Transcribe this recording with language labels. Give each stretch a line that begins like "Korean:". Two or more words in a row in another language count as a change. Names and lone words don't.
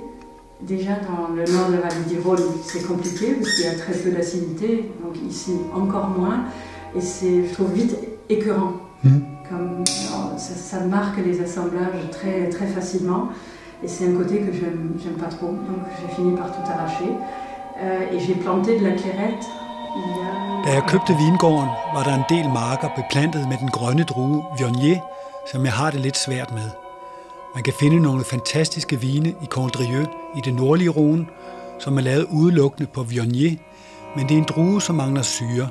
French: Déjà dans le nord de la vallée du Rhône, c'est compliqué parce qu'il y a très peu d'acidité, donc ici encore moins. Et c'est, je trouve, vite écœurant. Comme, ça marque les assemblages très, très facilement. Et c'est un côté que j'aime pas trop, donc j'ai fini par tout arracher. Et j'ai planté de la clairette.
Danish: Da jeg købte vingården, var der en del marker beplantet med den grønne drue Viognier, som jeg har det lidt svært med. Man kan finde nogle fantastiske vine i Condrieu i det nordlige Rhône, som er lavet udelukkende på Viognier, men det er en drue, som mangler syre.